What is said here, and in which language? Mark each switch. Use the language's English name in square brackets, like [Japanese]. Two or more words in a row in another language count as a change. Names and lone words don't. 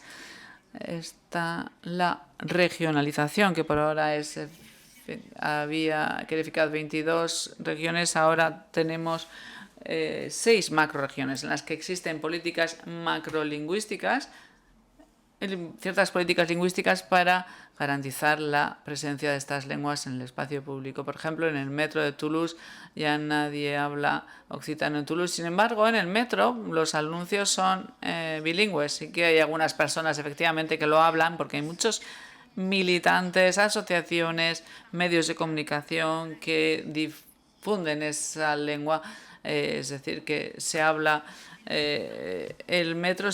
[Spanish] Está la regionalización, que por ahora había calificado 22 regiones, ahora tenemos 6 macroregiones en las que existen políticas macrolingüísticas, ciertas políticas lingüísticas para garantizar la presencia de estas lenguas en el espacio público. Por ejemplo, en el metro de Toulouse ya nadie habla occitano en Toulouse. Sin embargo, en el metro los anuncios son bilingües. Sí que hay algunas personas efectivamente que lo hablan, porque hay muchos militantes, asociaciones, medios de comunicación que difunden esa lengua. Es decir, que se habla el metro.